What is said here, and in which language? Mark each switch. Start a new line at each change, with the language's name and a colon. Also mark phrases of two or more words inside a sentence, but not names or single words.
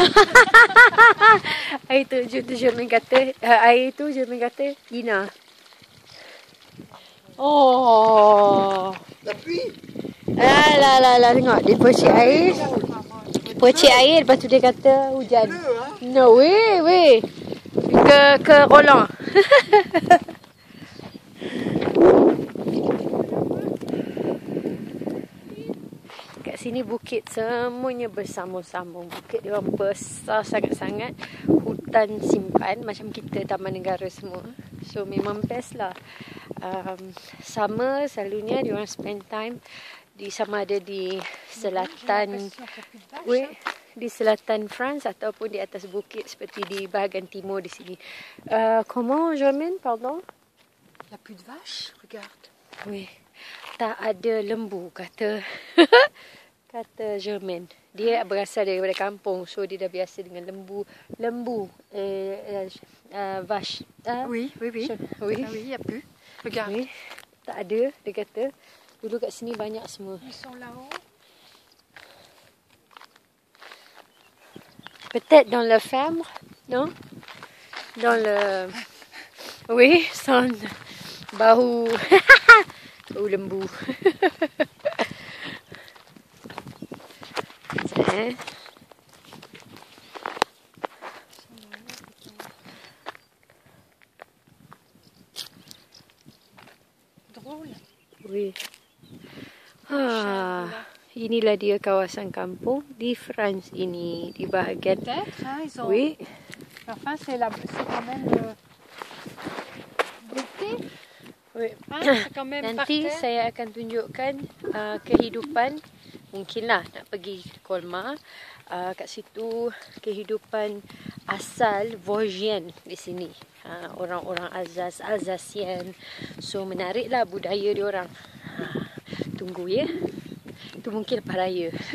Malay: Air tu Jermaine kata, air tu Jermaine kata Ina. Oh. Tapi Lah tengok dia percik air. Percik air lepas tu dia kata hujan.
English: No way.
Malay: Ke Roland. Sini bukit semuanya bersambung-sambung. Bukit dia orang besar sangat-sangat. Hutan simpan macam kita taman negara semua. So memang best lah. Summer selalunya diorang
English: spend time
Malay: di sama ada di selatan, di selatan France ataupun di atas bukit seperti di bahagian timur di sini.
French: Comment Germaine, pardon? Il n'y a plus de vaches, regarde. Oui.
Malay: Tak ada lembu, kata kata Germaine. Dia berasal daripada kampung, so dia dah biasa dengan lembu.
French: Vache. Oui, oui, oui. Oui. Ah oui, il n'y a plus. Regarde. Oui.
Malay: Tak ada, dia kata. Dulu kat sini banyak semua.
French: Ils sont là-haut. Peut-être dans la ferme, non? Dans le... Oui, son bau...
Malay: bau lembu.
French: Drôle. Oui.
Malay: Inilah dia kawasan kampung di France ini, di bahagian.
French: Peut-être, hein, ils ont... Oui. Enfin, c'est quand même l'été. Oui. Hein, c'est quand même
Malay: Nanti
French: par terre.
Malay: saya akan tunjukkan kehidupan, mungkinlah nak pergi Colmar. Kat situ kehidupan asal Vosgien di sini. Orang-orang Alsacien. So menariklah budaya diorang. Tunggu ya. Itu mungkin lepas raya.